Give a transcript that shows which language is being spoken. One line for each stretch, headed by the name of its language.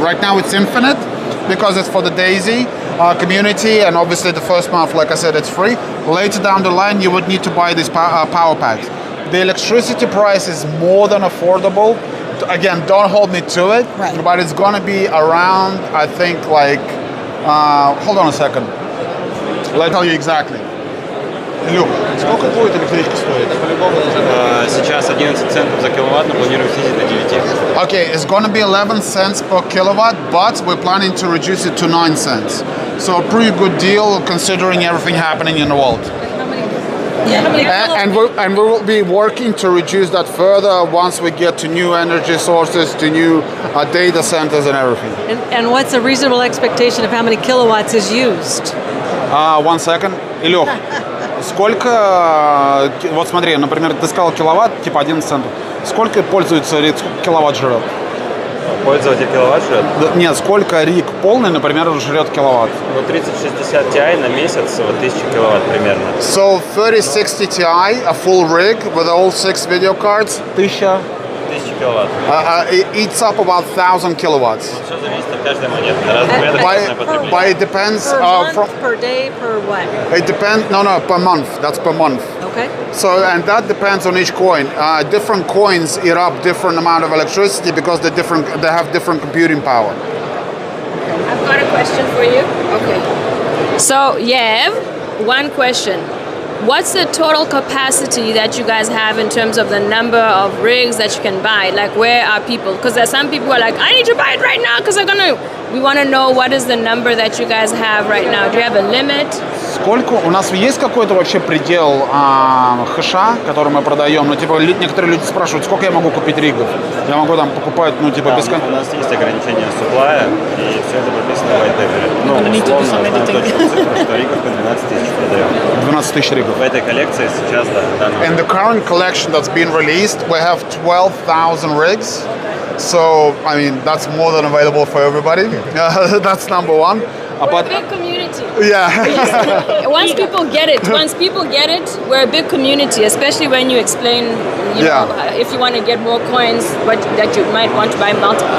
English: Right now, it's infinite because it's for the DAISY community, and obviously the first month, like I said, it's free. Later down the line, you would need to buy these power packs. The electricity price is more than affordable. Again, don't hold me to it, right, but it's going to be around, I think, like, hold on a second. Let me tell you exactly.
Russian: Илюх, сколько будет электричество стоить? Сейчас 11 центов за киловатт, но планируем снизить до 9.
English: Okay, it's going to be 11 cents per kilowatt, but we're planning to reduce it to 9 cents. So a pretty good deal considering everything happening in the world. And we will be working to reduce that further once we get to new energy sources, to new data centers and everything. And what's a reasonable expectation of how many kilowatts is used? 1 second.
Russian: Илюх, сколько, вот смотри, например, ты сказал киловатт, типа 11 центов. Сколько пользуется киловатт жрет? Пользователь киловатт жрет? Нет, сколько риг полный, например, жрет киловатт? Ну, 3060 Ti на месяц, вот 1000 киловатт примерно.
English: So 3060 Ti, a full rig with all 6 video cards, 1000
Russian: киловатт.
English: It eats up about 1000 kilowatts.
Russian: Все зависит от каждой монеты. Разное потребление.
English: But it depends Per month, from. per day, per what? It depends. No, per month. That's per month. Okay. So, and that depends on each coin. Different coins eat up different amount of electricity because they have different computing power. I've got a question for you. Okay. So, Yev, one question. What's the total capacity that you guys have in terms of the number of rigs that you can buy? Like, where are people? Because there's some people who are like, I need to buy it right now because I'm gonna. We want to know what is the number that you guys have right now. Do you have a limit?
Russian: Сколько у нас есть какой-то вообще предел хэша, который мы продаем? Ну, типа, некоторые люди спрашивают, сколько я могу купить ригов? Я могу там покупать, ну, типа, Да, без у нас есть ограничение суплая, и все это прописано в white paper. Ну, условно, там точно цифра, что ригов по 12 тысяч продаем. 12 тысяч ригов. В этой коллекции сейчас, да.
English: In the current collection that's been released, we have 12,000 rigs. So, I mean, that's more than available for everybody. That's number one. We're a big community. Yeah. Once people get it, we're a big community, especially when you explain, you know, if you want to get more coins, but that you might want to buy multiple.